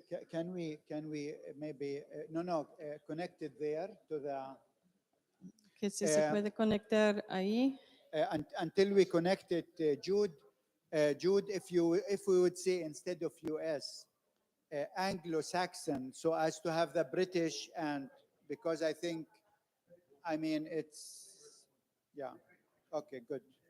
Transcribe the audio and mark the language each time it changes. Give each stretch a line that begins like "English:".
English: Can we maybe connect it there to the
Spanish: Que si se puede conectar ahí.
English: until we connect it, Jude, if we would say instead of US, Anglo-Saxon, so as to have the British, and because I mean it's okay, good.